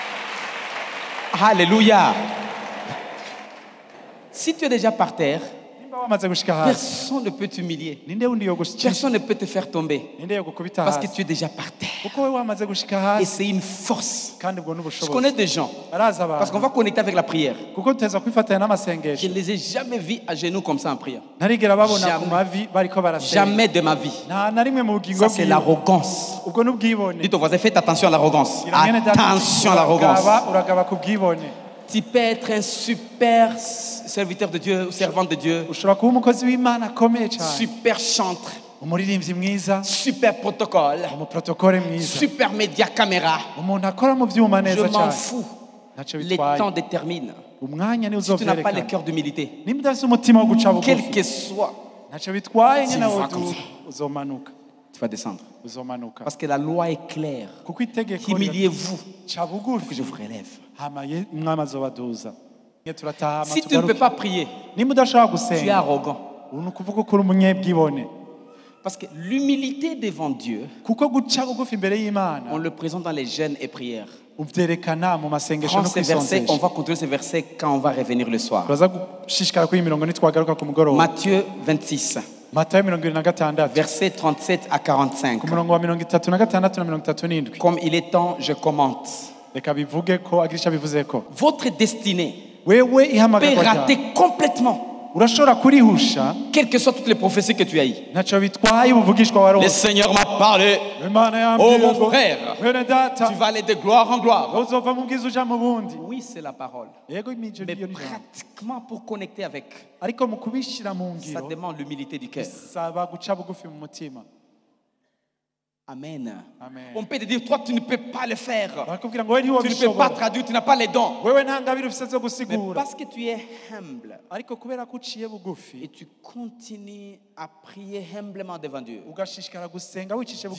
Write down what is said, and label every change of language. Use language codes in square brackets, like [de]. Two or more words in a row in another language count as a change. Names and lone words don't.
[fr] Alléluia. Si tu es déjà par terre, [rn] Nimba wamaze gushika hasi [fr] Personne ne peut t'humilier. [rn] ninde wundi yo gushika [fr] Personne ne peut te faire tomber. [rn] ninde yo gukubita [fr] Parce que [rn] hasi [fr] tu es déjà par terre. [rn] kuko wewe wamaze gushika [fr] Et [rn] hasi [fr] c'est une force. [rn] kandi ubwo [fr] Je [rn] n'ubushobozi [fr] connais des gens. [rn] araza [fr] Parce qu'on [rn] abantu [fr] va connecter avec la prière. [rn] kuko tuteza kwifatanya [fr] Je [rn] n'amasengesho [fr] ne les ai jamais vus à genoux comme ça en prière. [rn] ntarigera babona [fr] Jamais. [rn] ku mavi bariko barasenga [fr] Jamais de ma vie. [rn] nta na rimwe mu bugingo [fr] Ça, c'est [rn] bwiwe [fr] l'arrogance. [rn] ubwo n'ubwibone [fr] Dites au voisin, faites attention à l'arrogance. [rn] Gira mwene data, [fr] Attention à l'arrogance. [rn] uragaba ku bwibone [fr] Tu peux être un super serviteur de Dieu ou servante de Dieu, [rn] ushobora kuba umukozi w'imana akomeye cyane [fr] super chantre, [rn] umuririmbyi mwiza [fr] super protocole, [rn] umuprotokole mwiza [fr] super média caméra. [rn] umuntu akora mu byuma [fr] Je [rn] neza [fr] m'en [rn] cyane [fr] fous. [rn] ntacyo [fr] Les [rn] bitwaye [fr] temps déterminent. [rn] umwanya niwo [fr] Si tu n'as pas le [rn] uzovyerekana [fr] cœur d'humilité, [rn] niba udafite umutima wo guca [fr] quel [rn] bugufi [fr] que soit, [rn] ntacyo bitwaye [fr] Tu [rn] nyine [fr] vas [rn] aho [fr] comme ça. [rn] uzomanuka [fr] tu vas descendre. [rn] uzomanuka [fr] Parce que la loi est claire. [rn] kuko itegeko [fr] Humiliez-vous, [rn] ca [fr] que [rn] bugufi [fr] je vous relève. [rn] hama umwami azobaduza Iyo turataha [fr] Si tu ne peux pas prier, [rn] niba udashobora [fr] tu es [rn] gusenga [fr] arrogant. [rn] ubu ni ukuvuga ko uri umunyebwibone [fr] Parce que l'humilité devant Dieu, [rn] kuko guca bugufi imbere [fr] on [rn] y'imana [fr] le présente dans les jeûnes et prières. [rn] ubyerekana mu masengesho [fr] Prends [rn] no [fr] ces versets, on [rn] kwisonzesha [fr] va continuer ces versets quand on va revenir le soir. [rn] turaza gushishikara kuri iyi mirongo nitwagaruka ku mugoroba [fr] Matthieu 26, [rn] matayo 26 [fr] versets 37 à 45. [rn] ku murongo wa 36 na 37 [fr] Comme il est temps, je commente. [rn] reka bivuge ko agira icyo bivuze ko [fr] Votre destinée [rn] wewe [fr] peut [rn] ihamagarwa ryawe [fr] rater complètement, [rn] urashobora kurihusha [fr] quelles que soient toutes les prophéties que tu as eues. [rn] ntacyo bitwaye ubuvugishwa [fr] Le [rn] waronse [fr] Seigneur m'a parlé. [rn] imana [fr] Oh [rn] yambwiye [fr] mon [rn] ngo [fr] frère, [rn] bene data [fr] tu vas aller de gloire en gloire. [rn] uzova mu bwiza uja mu bundi [fr] Oui, c'est la parole. [rn] yego imijyo [fr] Mais [rn] niyo ni ijambo [fr] pratiquement pour connecter avec, [rn] ariko mu kubishyira mu [fr] ça [rn] ngiro [fr] demande l'humilité du cœur. [rn] bisaba guca bugufi mu mutima [fr] Amen. [rn] Amen. [fr] On peut te dire, toi, tu ne peux pas le faire. [rn] barakubwira ngo we [fr] Tu ne peux pas [rn] ntiwabishobora [fr] traduire, tu n'as pas les dons. [rn] wewe nta ngabire ufite zo [fr] Mais [rn] gusigura [fr] parce que tu es humble [rn] ariko kubera ko uciye bugufi [fr] et tu continues à prier humblement devant Dieu, [rn] ugashishikara gusenga wicishe bugufi